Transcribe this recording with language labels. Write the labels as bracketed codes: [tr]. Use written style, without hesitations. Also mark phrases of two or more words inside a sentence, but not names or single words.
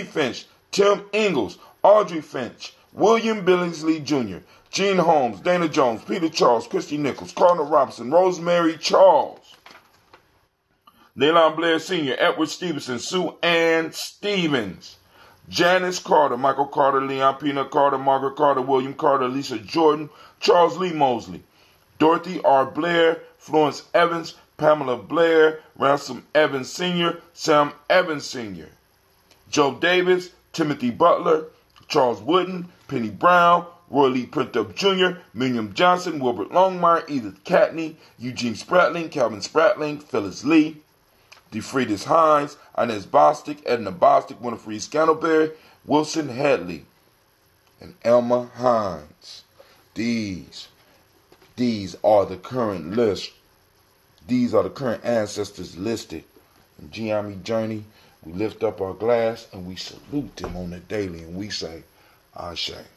[en] Finch, Tim Ingalls, Audrey Finch, William Billingsley Jr., Gene Holmes, Dana Jones, Peter Charles, Christy Nichols, Cardinal Robinson, Rosemary Charles, Nayland Blair Sr., Edward Stevenson, Sue Ann Stevens, Janice Carter, Michael Carter, Leon Peanut Carter, Margaret Carter, William Carter, Lisa Jordan, Charles Lee Mosley, Dorothy R. Blair, Florence Evans, Pamela Blair, Ransom Evans Sr., Sam Evans Sr., Joe Davis, Timothy Butler, Charles Wooden, Penny Brown, Roy Lee Printup Jr., Miriam Johnson, Wilbert Longmire, Edith Catney, Eugene Spratling, Calvin Spratling, Phyllis Lee, DeFriedis Hines, Inez Bostic, Edna Bostic, Winifred Scantleberry, Wilson Headley, and Elma Hines. These are the current list. These are the current ancestors listed in Gye-Nyame Journey. We lift up our glass and we salute them on the daily and we say, Ashe.